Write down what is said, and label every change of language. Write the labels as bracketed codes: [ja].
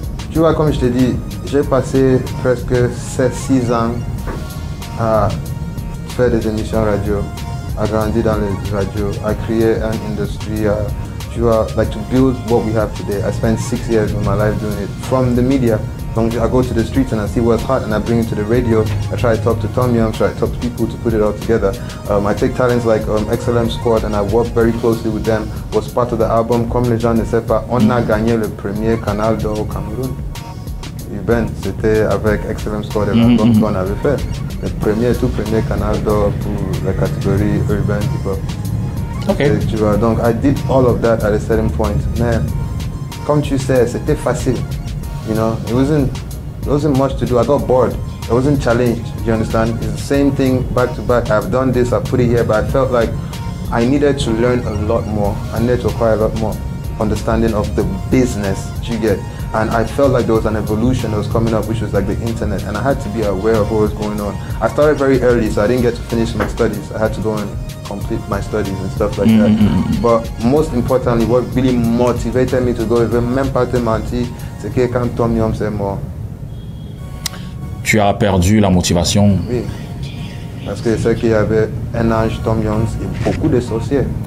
[fr] Tu vois, comme je t'ai dit, j'ai passé presque 6 ans à faire des émissions radio, à grandir dans les radios, à créer une industrie, tu vois, [en] like to build what we have today. I spent 6 years of my life doing it from the media. [fr] Donc, [en] I go to the streets and I see what's hot and I bring it to the radio. I try to talk to Tom Young, try to talk to people to put it all together. I take talents like XLM Squad and I work very closely with them. Was part of the album. [fr] Comme les gens ne savent pas, on a gagné le premier canal d'or au Cameroun. Ben, c'était avec XLM Squad et l'album qu'on avait fait. Le tout premier canal d'or pour la catégorie urban hip-hop. [en] Okay. [fr] Tu vois, donc [en] I did all of that at a certain point. [fr] Mais comme tu sais, c'était facile. [en] You know, it wasn't much to do. I got bored. I wasn't challenged. You understand? It's the same thing back to back. I've done this, I put it here, but I felt like I needed to learn a lot more. I needed to acquire a lot more understanding of the business. You get? And I felt like there was an evolution that was coming up, which was like the internet, and I had to be aware of what was going on. I started very early, so I didn't get to finish my studies. I had to go and complete my studies and stuff like that. But most importantly, what really motivated me to go, [fr] même pas te mentir, c'est que quand Tom Young c'est mort. Tu as perdu la motivation. Oui, parce que c'est qu'il y avait un âge Tom Young et beaucoup de sorciers.